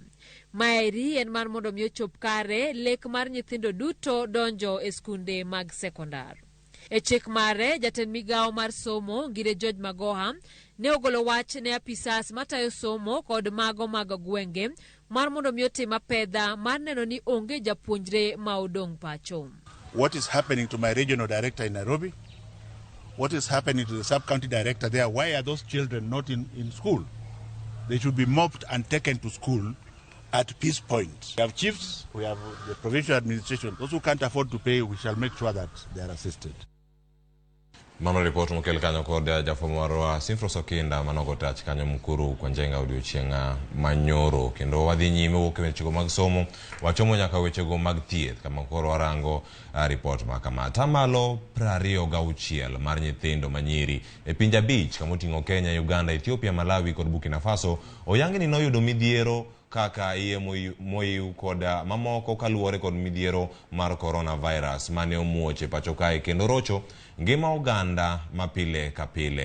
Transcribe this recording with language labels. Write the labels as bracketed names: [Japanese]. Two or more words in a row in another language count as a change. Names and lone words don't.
[Luo (Kenya and Tanzania)] Maeri en mar mondo mi ochop kare lek mar nyithindo duto donjo e skunde mag sekondar. E chik mare, jatend migawo mar somo ngire George Magoha ne ogolo wach ne apisas matayo somo kod mago mag gwenge mar mondo mi otim apedha mar neno ni onge japuonjre ma odong' pacho. [English] What is happening to my regional director in Nairobi? What is happening to the sub-county director there? Why are those children not in school? They should be mobbed and taken to school at peace point. We have chiefs, we have the provincial administration. Those who can't afford to pay, we shall make sure that they are assisted. [Luo (Kenya and Tanzania)] Mano report mokel kanyo kod jafwambo marwa Simfros Okinda manogo tach kanyo mkuru kwa njenga odiochienga manyoro kendo wadhi nyime wuok wechego mag somo wachomo nyaka wechego mag thieth kama koro warango report makama atamalo 26 mar nyithindo manyiri e pinje 5 kama oting'o Kenya, Uganda, Ethiopia, Malawi kod Burkina Faso oyangi ni noyudo midhiero kaka iye moyu kod mamoko kaluwore kod midhiero mar coronavirus mane omuoche pacho kae kendo rocho ngima oganda mapile kapile.